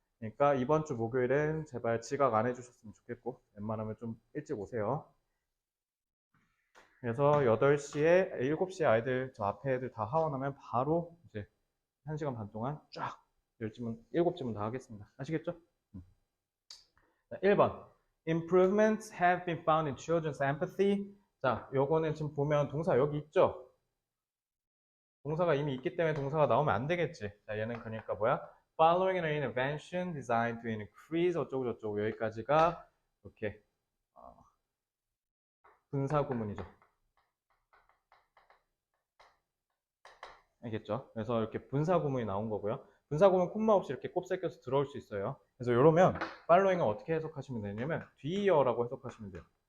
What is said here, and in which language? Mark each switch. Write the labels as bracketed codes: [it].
[ko] 그러니까 이번 주 목요일엔 제발 지각 안 해주셨으면 좋겠고 웬만하면 좀 일찍 오세요. 그래서 8시에, 7시에 아이들, 저 앞에 애들 다 하원하면 바로 이제 1시간 반 동안 쫙 10지문, 7지문 다 하겠습니다. 아시겠죠? 1번. [en] Improvements have been found in children's empathy. [ko] 자, 요거는 지금 보면 동사 여기 있죠? 동사가 이미 있기 때문에 동사가 나오면 안 되겠지. 자, 얘는 그러니까 뭐야? [en] Following an intervention designed to increase [ko] 어쩌고저쩌고 여기까지가 이렇게 분사 구문이죠. 알겠죠? 그래서 이렇게 분사 구문이 나온 거고요. 분사 구문 콤마 없이 이렇게 곱새겨서 들어올 수 있어요. 그래서 이러면 following을 어떻게 해석하시면 되냐면 뒤이어라고 해석하시면 돼요.